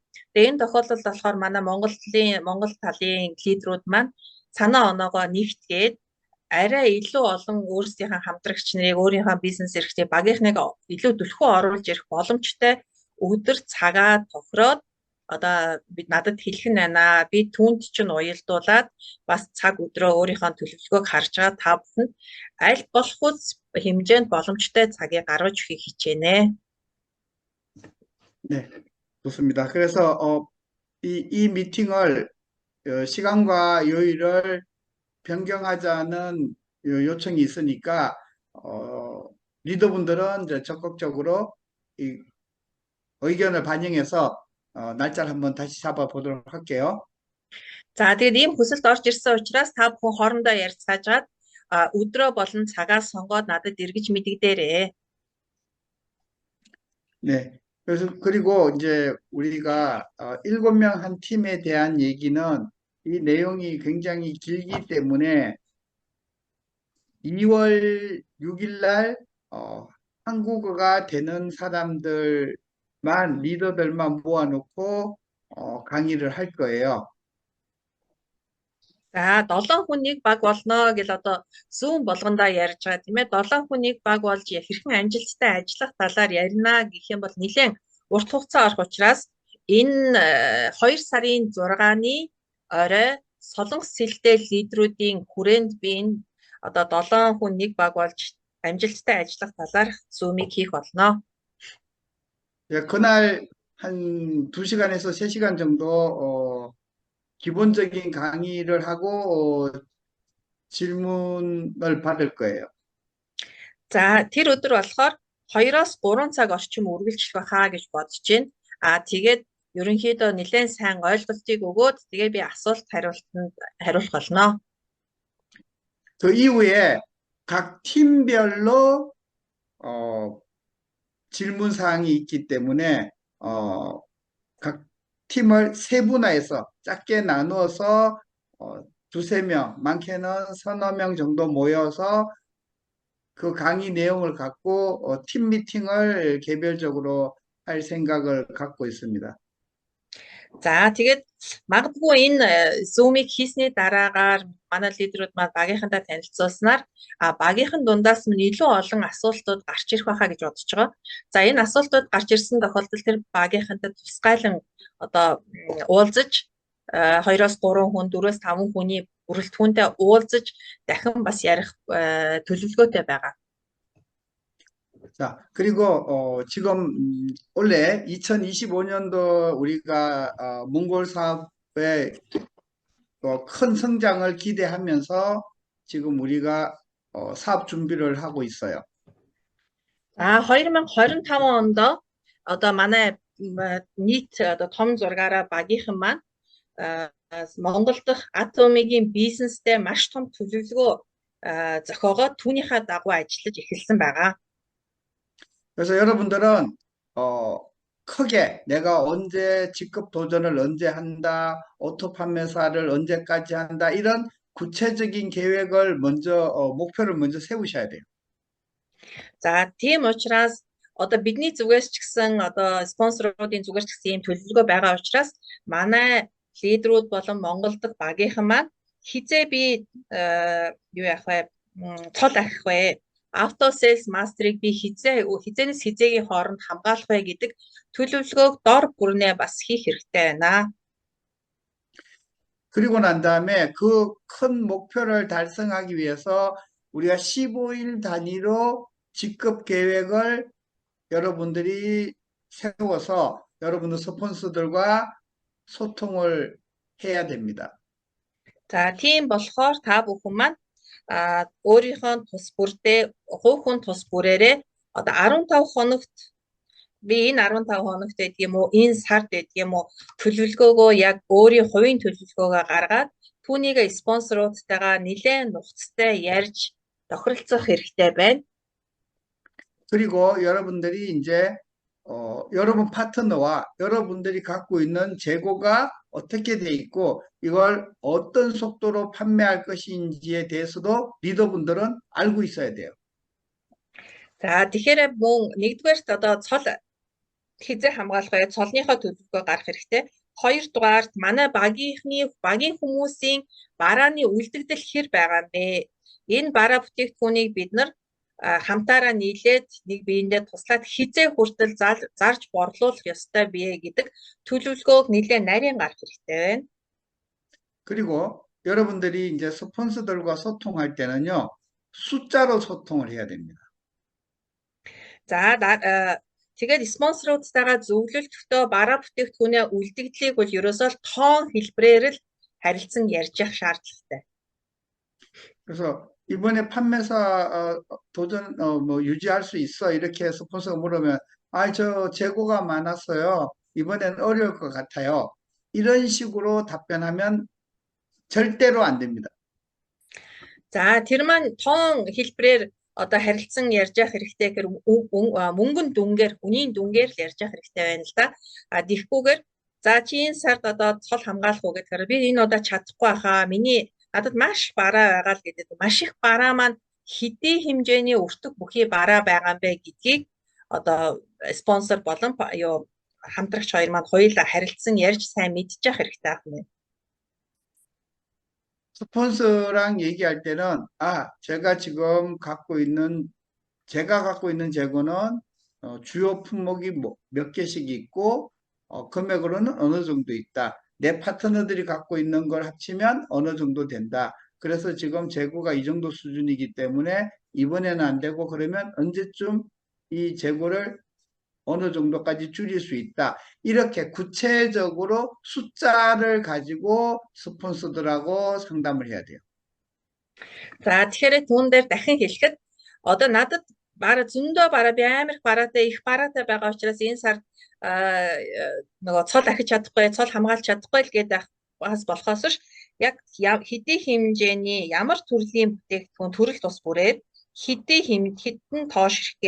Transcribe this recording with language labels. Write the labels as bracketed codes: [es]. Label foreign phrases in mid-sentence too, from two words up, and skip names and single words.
[mn] Тэгээ энэ тохиолдолд болохоор манай Монгол талын лидерүүд маань санаа оноогоо нэгтгээд арай илүү олон өөрсдийнхээ хамтрагч нарыг өөрийнхөө бизнес эрхтээ багийнхныг илүү түлхүү оруулж ирэх боломжтой өдөр цагаа тохироод одоо бид надад хэлэх нь байна. Би түүнд чинь уялдуулаад бас цаг өдрөө өөрийнхөө төлөвлөгөөг харж байгаа та бүхэнд аль болох хэмжээнд боломжтой цагийг гаргаж өгөхийг хичээнэ. [ko] 네, 좋습니다. 그래서 이 미팅을 시간과 요일을 변경하자는 요청이 있으니까 리더분들은 이제 적극적으로 이 의견을 반영해서 날짜를 한번 다시 잡아보도록 할게요. [mn] За тэгээд ийм хүсэлт орж ирсэн учраас та бүхэн хоорондоо ярилцгаажгаад өдрөө болон цагаа сонгоод надад эргэж мэдэгдээрэй. [ko] 네. 그리고 이제 우리가 7명 한 팀에 대한 얘기는 이 내용이 굉장히 길기 때문에 2월 6일 날 한국어가 되는 사람들만 리더들만 모아놓고 강의를 할 거예요. [mn] За 7 хүн нэг баг болно гэл одоо Zoom болгондоо ярьж байгаа тийм ээ 7 хүн нэг баг болж хэрхэн амжилттай ажиллах талаар ярина гэх юм бол нэлээд урт хугацаа орох учраас энэ 2 сарын 6-ны орой Солонгос хэлтэй лидерүүдийн хүрээнд би энэ одоо 7 хүн нэг баг болж амжилттай ажиллах талаар Zoom-ыг хийх болно. [ko] 그날 한 2시간에서 3시간 정도 기본적인 강의를 하고 질문을 받을 거예요. [mn] За тэр өдөр болохоор 2-оос 3 цаг орчим үргэлжлэх байхаа гэж бодож байна. Тэгээд ерөнхийдөө нэлээд сайн ойлголтыг өгөөд тэгээ би асуулт хариултанд хариулах болно. [ko] 그 이후에 각 팀별로 질문 사항이 있기 때문에 각 팀을 세분화해서 작게 나누어서 두세 명, 많게는 서너 명 정도 모여서 그 강의 내용을 갖고 팀 미팅을 개별적으로 할 생각을 갖고 있습니다. [mn] За тэгээд магадгүй энэ Zoom-ыг хийсний дараагаар манай лидерүүд маань багийнхантай танилцуулснаар багийнхан дундаас минь илүү олон асуултууд гарч ирэх байхаа гэж бодож байгаа. За энэ асуултууд гарч ирсэн тохиолдолд тэр багийнхантай тусгайлан одоо уулзаж 2-3 хүн, 4-5 хүний бүрэлдэхүүнтэй уулзаж дахин бас ярих төлөвлөгөөтэй байгаа. [ko] 자, 그리고 지금 올해 2025년도 우리가 몽골 사업의 큰 성장을 기대하면서 지금 우리가 사업 준비를 하고 있어요. [mn] За 2025 онд одоо манай нийт одоо том зургаараа багийнхан маань Монгол дахь Atomic-ийн бизнестэй маш том төлөвлөгөө зохиогоод түүнийхээ дагуу ажиллаж эхэлсэн байгаа. [ko] 그래서 여러분들은 크게 내가 언제 직급 도전을 언제 한다, 오토 판매사를 언제까지 한다, 이런 구체적인 계획을 먼저 목표를 먼저 세우셔야 돼요. [mn] За тийм учраас одоо бидний зүгээс ч гэсэн одоо спонсоруудын зүгээс ч гэсэн ийм төлөвлөгөө байгаа учраас манай лидерүүд болон Монгол дахь багийнхан маань хизээ би юу яах вэ? Цол ахих вэ? Auto Sales Master-ыг би хизээнээс хизээгийн хооронд хамгаалах вэ гэдэг төлөвлөгөөг дор бүрнээ бас хийх хэрэгтэй байна. [ko] 그리고 난 다음에 그 큰 목표를 달성하기 위해서 우리가 15일 단위로 직급 계획을 여러분들이 세워서 여러분들 스폰서들과 소통을 해야 됩니다. [mn] За тийм болохоор та бүхэн маань өөрийнхөө тус бүрдээ хувь хүн тус бүрээрээ одоо 15 хоногт би энэ 15 хоногт гэдэг юм уу энэ сард гэдэг юм уу төлөвлөгөөгөө яг өөрийн хувийн төлөвлөгөөгөө гаргаад түүнийг спонсоруудтайгаа нэлээд нухацтай ярьж тохиролцох хэрэгтэй байна. [ko] 그리고 여러분들이 이제 여러분 파트너와 여러분들이 갖고 있는 재고가 어떻게 돼 있고 이걸 어떤 속도로 판매할 것인지에 대해서도 리더분들은 알고 있어야 돼요. [mn] За тэгэхээр мөн нэгдүгээрт одоо цол хизээ хамгаалах вэ? Цолныхоо төлөвлөгөө гаргах хэрэгтэй. Хоёрдугаарт манай багийн хүмүүсийн барааны үлдэгдэл хэр байгаа юм бэ? Энэ бараа бүтээгдэхүүнийг бид нар хамтаараа нийлээд нэг биендээ туслаад хизээ хүртэл зарж борлуулах ёстой бие гэдэг төлөвлөгөөг нэлээд нарийн гаргах хэрэгтэй байна. [ko] 그리고 여러분들이 이제 스폰서들과 소통할 때는요, 숫자로 소통을 해야 됩니다. [mn] За тэгээд спонсоруудтайгаа зөвлөлтөхдөө бараа бүтээгдэхүүнээ үлдэгдлийг бол ерөөсөө тоон хэлбэрээр л харилцан ярьж явах шаардлагатай. [ko] 그래서 이번에 판매사 도전 뭐 유지할 수 있어 이렇게 스폰서가 물으면 저 재고가 많았어요. 이번엔 어려울 것 같아요. 이런 식으로 답변하면 절대로 안 됩니다. [mn] За тэр маань тоон хэлбэрээр одоо харилцан ярьж явах хэрэгтэй гэхээр мөнгөн дүнгээр үнийн дүнгээр л ярьж явах хэрэгтэй байна л да. Тэгэхгүйгээр за чи энэ сард одоо цол хамгаалах уу гэхээр би энэ удаа чадахгүй хаа. Надад маш бараа байгаа л гэдэг. Маш их бараа маань хэдий хэмжээний өртөг бүхий бараа байгаа юм бэ гэдгийг одоо спонсор болон хамтрагч хоёр маань хоёулаа харилцан ярьж сайн мэдчих хэрэгтэй байна. [ko] 스폰서랑 얘기할 때는 제가 갖고 있는 재고는 주요 품목이 몇 개씩 있고 금액으로는 어느 정도 있다. 내 파트너들이 갖고 있는 걸 합치면 어느 정도 된다. 그래서 지금 재고가 이 정도 수준이기 때문에 이번에는 안 되고 그러면 언제쯤 이 재고를 어느 정도까지 줄일 수 있다. 이렇게 구체적으로 숫자를 가지고 스폰서들하고 상담을 해야 돼요. [mn] За тэгэхээр түүн дээр дахин хэлэхэд одоо надад зөндөө бараа би амар их бараатай байгаа учраас энэ сард нөгөө цол ахиж чадахгүй, цол хамгаалж чадахгүй л гэдэг бас болохоос ш яг хэдий хэмжээний ямар төрлийн бүтээгдэхүүн төрөл тус бүрээр хэдэн тоош хэрэггээрээ байгаа.